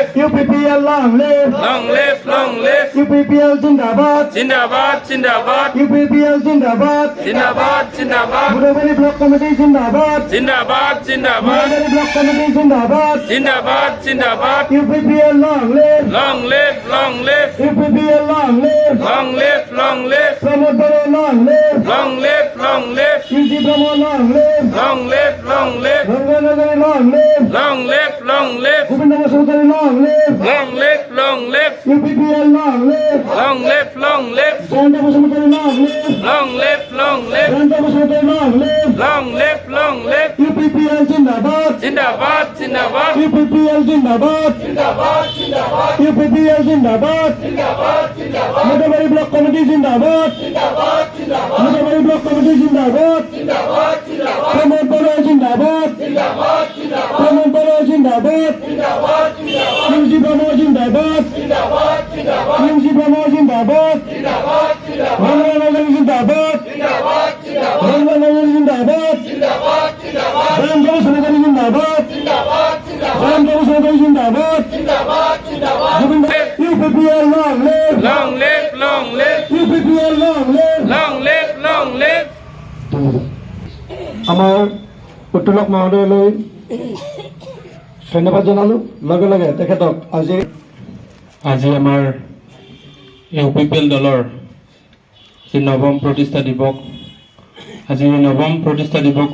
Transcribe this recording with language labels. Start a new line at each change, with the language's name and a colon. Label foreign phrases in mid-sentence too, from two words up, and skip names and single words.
English: UPPL long live, long live, long live.
Assamese: UPPL জিন্দাবাদ, Zindabad, Zindabad, UPPL জিন্দাবাদ, Zindabad, Zindabad, বুঢ়াবাৰী ব্লক কমিটি জিন্দাবাদ, Zindabad, Zindabad, বুঢ়াবাৰী ব্লক কমিটি জিন্দাবাদ, Zindabad, Zindabad.
English: UPPL long live, Long live, long live, UPPL long live, long live, long live, প্রমোদ বড়ো long live, long live, long live, কীর্তি ব্রহ্ম long live, long live, long live, রঙ্গনগরী long live, long live, long live, গোবিন্দ বসুমতারী long live, long live, long live, UPPL long live, long live, long live, জয়ন্ত বসুমতারী long live, long live, long live, জয়ন্ত বসুমতারী long live, long live, long live.
Assamese: UPPL জিন্দাবাদ, Zindabad, Zindabad, UPPL জিন্দাবাদ, UPPL জিন্দাবাদ, মোটাবাড়ি ব্লক কমিটি জিন্দাবাদ, মোটাবাড়ি ব্লক কমিটি জিন্দাবাদ, প্রমোদ বড়ো জিন্দাবাদ, প্রমোদ বড়ো জিন্দাবাদ, কীর্তি ব্রহ্ম জিন্দাবাদ, কীর্তি ব্রহ্ম জিন্দাবাদ, রঙ্গনগরী জিন্দাবাদ, রঙ্গনগরী জিন্দাবাদ, জয়ন্ত বসুমতারী জিন্দাবাদ, জয়ন্ত বসুমতারী জিন্দাবাদ, গোবিন্দ
English: UPPL long live, long live, long live, UPPL long live. long live, long live.
Assamese: আমাৰ উত্তোলক মহোদয়লৈ ধন্যবাদ জনালোঁ। লগে লগে তেখেতক আজি আমাৰ UPPL দলৰ যি নৱম প্ৰতিষ্ঠা দিৱস, আজি নৱম প্ৰতিষ্ঠা দিৱস